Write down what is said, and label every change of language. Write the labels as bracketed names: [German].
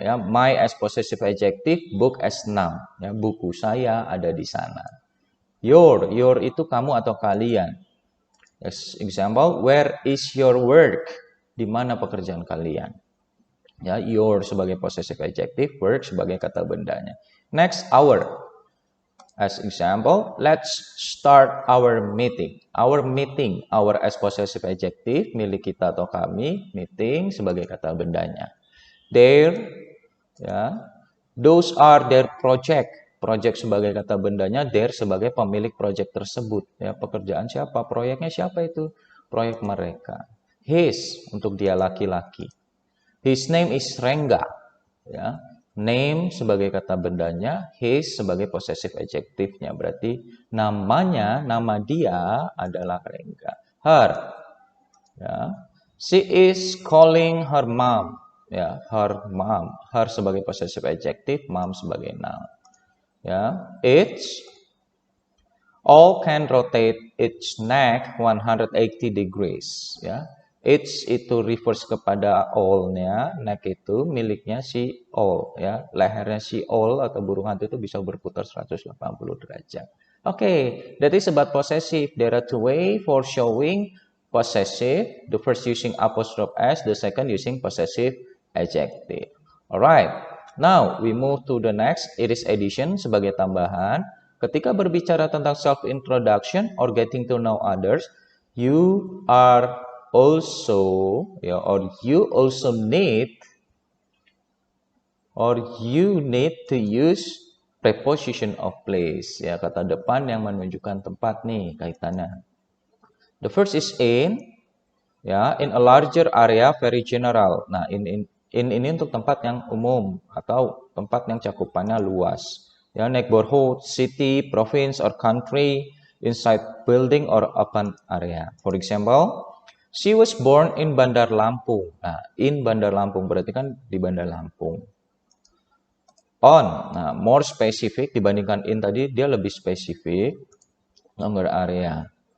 [English] Ya, my as possessive adjective, book as noun. [Indonesian] Ya, buku saya ada di sana. Your itu kamu atau kalian. [English] As example, where is your work? [Indonesian] Di mana pekerjaan kalian? Ya, your sebagai possessive adjective, work sebagai kata bendanya. [English] Next, our. As example, let's start our meeting. Our meeting, our as possessive adjective, [Indonesian] milik kita atau kami, [English] meeting sebagai kata bendanya. Their, ya, those are their project. [Indonesian] Project sebagai kata bendanya, their sebagai pemilik project tersebut. Ya, pekerjaan siapa? Proyeknya siapa itu? Proyek mereka. [English] His, [Indonesian] untuk dia laki-laki. [English] His name is Rengga. Ya. [Indonesian] Name sebagai kata bendanya, his sebagai possessive adjective-nya. Berarti namanya, nama dia adalah Rengga. [English] Her. Ya. She is calling her mom. Ya, her mom. Her sebagai possessive adjective, mom sebagai noun. Ya. It's all can rotate its neck 180 degrees. [Indonesian] Ya. It's itu refers kepada all-nya, neck itu miliknya si all, ya. Lehernya si all atau burung hantu itu bisa berputar 180 derajat. [English] Okay, that is about possessive. There are two ways for showing possessive. The first using apostrophe s, the second using possessive adjective. Alright, now we move to the next. It is addition [Indonesian] sebagai tambahan. Ketika berbicara tentang self-introduction [English] or getting to know others, you are also, ya, or you also need, or you need to use preposition of place, [Indonesian] ya, kata depan yang menunjukkan tempat nih kaitannya. [English] The first is in, ya, in a larger area, very general. [Indonesian] Nah, in ini untuk tempat yang umum atau tempat yang cakupannya luas. [English] Ya, neighborhood, city, province or country, inside building or open area. For example, she was born in Bandar Lampung. [Indonesian] Nah, in Bandar Lampung berarti kan di Bandar Lampung. On, nah, more specific dibandingkan in tadi, dia lebih spesifik. Nomor area.